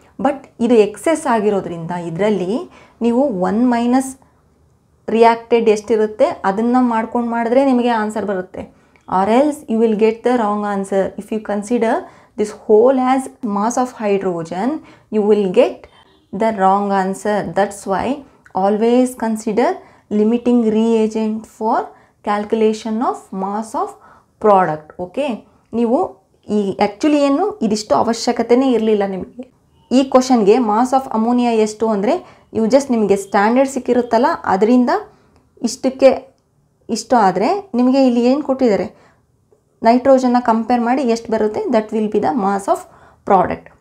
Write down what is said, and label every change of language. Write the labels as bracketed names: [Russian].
[Kannada] But ಇದು excess ಆಗಿರೋದ್ರಿಂದ ಇದರಲ್ಲಿ ನೀವು 1 ಮೈನಸ್ ರಿಯಾಕ್ಟೆಡ್ ಎಷ್ಟಿರುತ್ತೆ ಅದನ್ನು ಮಾಡ್ಕೊಂಡು ಮಾಡಿದ್ರೆ ನಿಮಗೆ ಆನ್ಸರ್ ಬರುತ್ತೆ. [English] Or else you will get the wrong answer. If you consider this whole as mass of hydrogen you will get the wrong answer. That's why always consider limiting reagent for calculation of mass of product. [Kannada] Okay, ನೀವು ಈ actually ಏನು ಇದಿಷ್ಟು ಅವಶ್ಯಕತೆಯೇ ಇರಲಿಲ್ಲ ನಿಮಗೆ. ಈ ಕ್ವಶನ್ಗೆ mass of ammonia ಎಷ್ಟು ಅಂದರೆ ಇವು ಜಸ್ಟ್ ನಿಮಗೆ ಸ್ಟ್ಯಾಂಡರ್ಡ್ ಸಿಕ್ಕಿರುತ್ತಲ್ಲ ಅದರಿಂದ ಇಷ್ಟಕ್ಕೆ ಇಷ್ಟು ಆದರೆ ನಿಮಗೆ ಇಲ್ಲಿ ಏನು ಕೊಟ್ಟಿದ್ದಾರೆ ನೈಟ್ರೋಜನ್ನ ಕಂಪೇರ್ ಮಾಡಿ ಎಷ್ಟು ಬರುತ್ತೆ [English] That will be the mass of product.